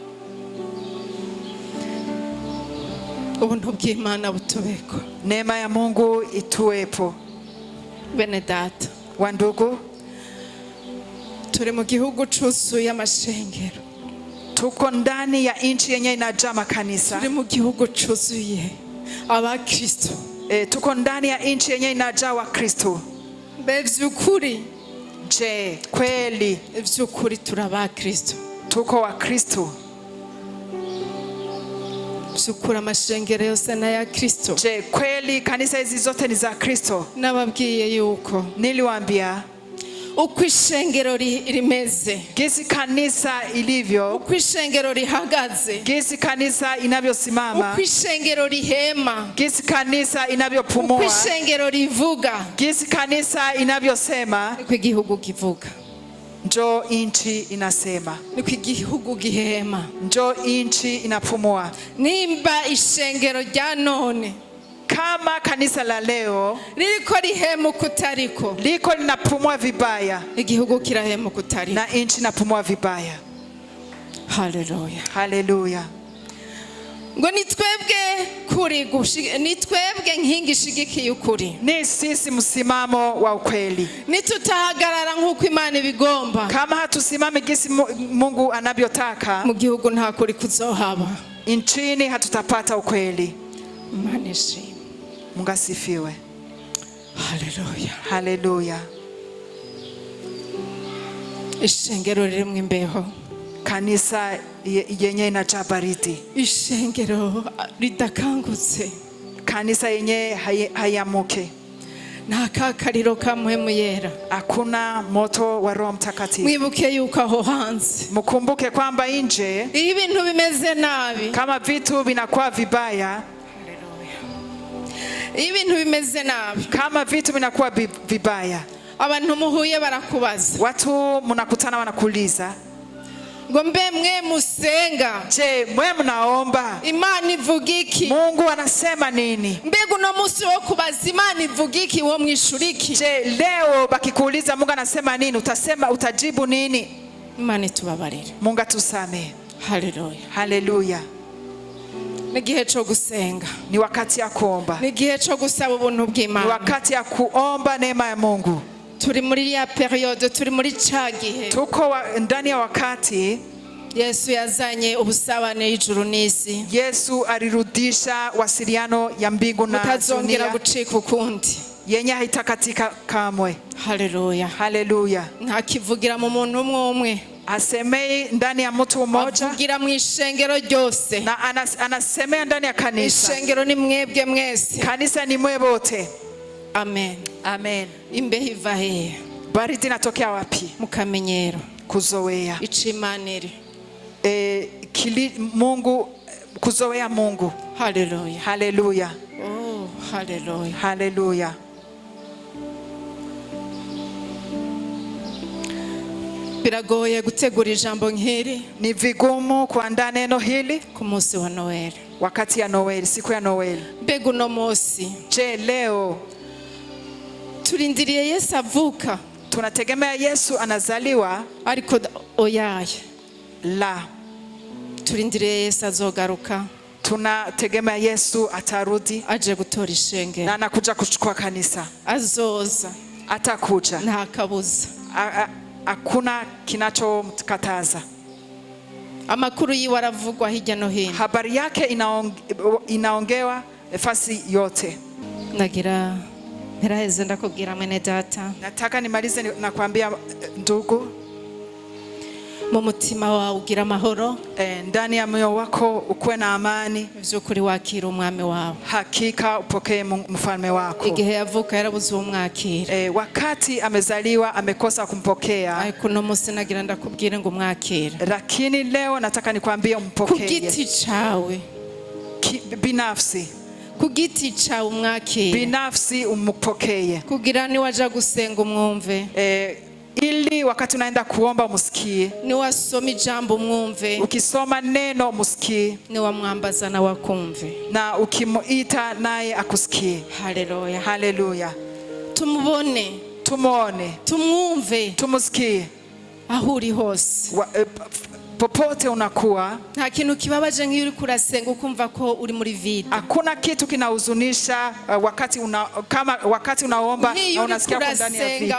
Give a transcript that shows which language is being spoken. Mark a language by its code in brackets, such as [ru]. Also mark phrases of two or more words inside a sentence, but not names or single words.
[rn] Ubuntu bw'Imana butubeko. [sw] Neema ya Mungu ituwepo. [rn] Bene data. [sw] Wandugu. [rn] Turi mu gihugu cuzuye amashengero. [sw] Tuko ndani ya nchi yenye inajaa makanisa. [rn] Turi mu gihugu cuzuye abakristo. [sw] Tuko ndani ya nchi yenye inajaa Wakristo. [rn] Bevyukuri. [sw] Je, kweli [rn] vyukuri turabakristo. [sw] Tuko Wakristo. [rn] Vyukuri amashengero yose na ya Kristo. [sw] Je, kweli kanisa hizi zote ni za Kristo? [rn] Nababwiye yuko. [sw] Niliwaambia [rn] uko ishengero rimeze, [sw] gisi kanisa ilivyo, [rn] uko ishengero rihagaze, [sw] gisi kanisa inavyosimama, [rn] uko ishengero rihema, [sw] gisi kanisa inavyopumua, [rn] uko ishengero rivuga, [sw] gisi kanisa inavyosema, [rn] uko igihugu kivuga. [sw] Njo inchi inasema, [rn] uko igihugu gihema, [sw] njo inchi inapumua. [rn] Nimba ishengero rya none [sw] kama kanisa la leo [rn] ririko rihemuka utariko, [sw] liko linapumua vibaya, [rn] igihugu kirahemuka utariko, [sw] na nchi inapumua vibaya. [rn] haleluya. [sw] Haleluya. [rn] Ngo nitwebwe nkingi ishigikiye ukuri, [sw] Ni sisi msimamo wa ukweli. [rn] nitutahagarara nk'uko Imana ibigomba, [sw] Kama hatusimami gisi Mungu anavyotaka, [rn] mu gihugu nta kuri kuzohaba. [sw] nchini hatutapata ukweli. [rn] Imana ishimwe. [sw] Mungu asifiwe. [rn] Haleluya. [sw] Haleluya. [rn] Ishengero ririmo imbeho, [sw] Kanisa yenye inajaa baridi, [rn] ishengero ridakangutse, [sw] kanisa yenye hayamuke, [rn] nta kakariro ka mpwemu yera. [sw] hakuna moto wa Roho Mtakatifu. [rn] Mwibuke yuko aho hanze [sw] Mkumbuke kwamba nje [rn] iyo ibintu bimeze nabi, [sw] kama vitu vinakuwa vibaya, [rn] iyo ibintu bimeze nabi, [sw] kama vitu vinakuwa vibaya, [rn] abantu muhuye barakubaza [sw] watu mnakutana wanakuuliza, [rn] ngo mbe mwe musenga, [sw] je, mwe mnaomba [rn] Imana ivuga iki? [sw] Mungu anasema nini? [rn] Mbega uno munsi wo kubaza Imana ivuga iki wo mwishuriki? [sw] Je, leo bakikuuliza Mungu anasema nini, utajibu nini? [rn] Imana itubabarire. [sw] Mungu atusamehe. [rn] Haleluya. [sw] Haleluya. [rn] Ni gihe cyo gusenga, [sw] Ni wakati ya kuomba, [rn] ni gihe cyo gusaba ubuntu ni bw'Imana. [sw] wakati ya kuomba neema ya Mungu. [rn] Turi muri ya periode, turi muri ca gihe [sw] Tuko ndani ya wakati [rn] Yesu yazanye ubusabane y'ijuru n'isi, [sw] Yesu alirudisha wasiliano ya mbingu na [rn] utazongera [sw] dunia [rn] gucika ukundi. [sw] yenye haitakatika kamwe. [rn] Haleluya. [sw] Haleluya. [rn] Ntakivugira mu muntu umwe umwe, [sw] Asemei ndani ya mtu mmoja, [rn] avugira mu ishengero ryose. [sw] na anasemea ndani ya kanisa. [rn] Ishengero ni mwebwe mwese. [sw] Kanisa ni mwe wote. [rn] Amen. [sw] Amen. [rn] Imbeho iva hehe? [sw] Baridi inatokea wapi? [rn] Mukamenyero. [sw] Kuzoea. Ichimaniri. Mungu, kuzoea Mungu. [rn] Haleluya. [sw] Haleluya. [rn] Oh, haleluya. [sw] Haleluya. [rn] Biragoye gutegura ijambo nk'iri, [sw] Ni vigumu kuandaa neno hili [rn] ku munsi wa Noel. [sw] wakati ya Noeli, siku ya Noeli. [rn] Mbega uno munsi [sw] Je, leo [rn] turindiriye Yesu avuka, [sw] tunategemea Yesu anazaliwa? [rn] ariko oyaye, [sw] La. [rn] turindiriye Yesu azogaruka, [sw] Tunategemea Yesu atarudi [rn] aje gutora ishengero, [sw] na anakuja kuchukua kanisa. [rn] azoza, [sw] Atakuja. [rn] nta kabuza. [sw] Hakuna kinachomkataza. [rn] Amakuru yiwe aravugwa hirya no hino. [sw] Habari yake inaongewa nafasi yote. [rn] Nagira niraheze ndakubwira mwene data, [sw] Nataka nimalize na kuambia ndugu, [rn] mu mutima wawe ugira amahoro, [sw] ndani ya moyo wako ukuwe na amani. [rn] vy'ukuri wakira umwami wawe. [sw] Hakika upokee mfalme wako. [rn] Igihe yavuka yarabuze umwakira, [sw] Wakati amezaliwa amekosa kumpokea, [rn] ariko no munsi nagira ndakubwire ngo umwakira. [sw] lakini leo nataka nikwambie [rn] Ku [sw] umpokee [rn] giti cawe, [sw] binafsi. [rn] ku giti cawe umwakira, [sw] Binafsi umpokee, [rn] kugira ni waja gusenga umwumve, [sw] ili wakati unaenda kuomba umusikie. [rn] ni wasoma ijambo umwumve, [sw] Ukisoma neno umusikie, [rn] ni wamwambaza na wakumve. [sw] na ukimuita naye akusikie. [rn] Haleluya. [sw] Haleluya. [rn] Tumubone, [sw] Tumuone, [rn] tumwumve [sw] tumusikie [rn] aho uri hose. [sw] popote unakuwa. [rn] Nta kintu kibabaje nk'iyo uri kurasenga ukumva ko uri muri vide. [sw] Hakuna kitu kinahuzunisha wakati unaomba na unasikia uko ndani ya vide.